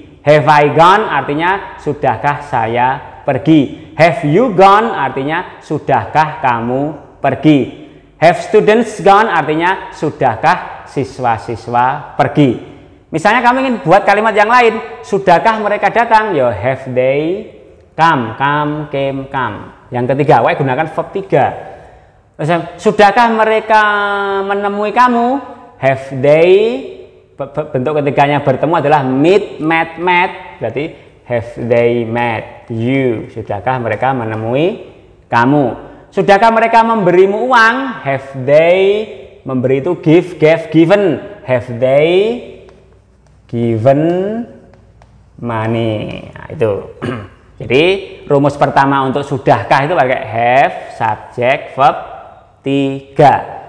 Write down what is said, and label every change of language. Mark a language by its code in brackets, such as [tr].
[en] Have I gone [id] artinya sudahkah saya pergi. [en] Have you gone [id] artinya sudahkah kamu pergi. [en] Have students gone [id] artinya sudahkah siswa-siswa pergi. Misalnya kamu ingin buat kalimat yang lain, sudahkah mereka datang? [en] Yo, have they come, came, come. [id] Yang ketiga, gunakan verb 3. Misalnya, sudahkah mereka menemui kamu? [en] Have they, [id] bentuk ketiganya bertemu adalah meet, met. Berarti [en] have they met you? [id] Sudahkah mereka menemui kamu? Sudahkah mereka memberimu uang? [en] Have they, [id] memberi itu give, gave, given. [en] Have they given money? [id] Nah, itu. Jadi rumus pertama untuk sudahkah itu pakai have, subject, verb 3.